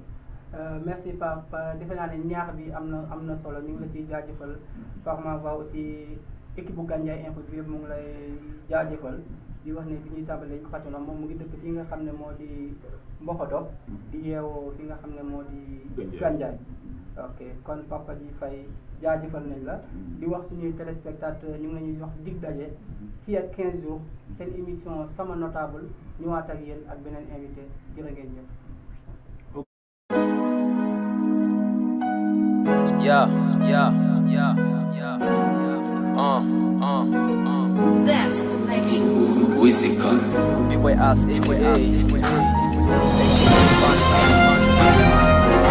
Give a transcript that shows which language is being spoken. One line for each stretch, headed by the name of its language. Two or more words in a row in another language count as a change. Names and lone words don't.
Wolof: merci Pape defe naa ne ñaax bi am na solo ñu ngi la ciy jaajëfal
French: par ma voix aussi
Wolof: équipe bu Gandiaye Info bi yëpp mu ngi lay jaajëfal di wax ne bi ñuy tàmbalee ñu fàttali moom mu ngi dëkk fi nga xam ne moo di Mboxoto di yeewoo fi nga xam ne moo di Gandiaye ok kon Papa Dji Faye jaajëfal nañ la di wax suñuy téléspectateurs ñu ngi lañuy wax dig daje fii ak 15 jours seen émission sama notable ñëwaat ak yéen ak beneen invité jërë ngeen jëf.
English: Dance connection. Wizika. B-boy ass, A-boy ass, A-boy ass.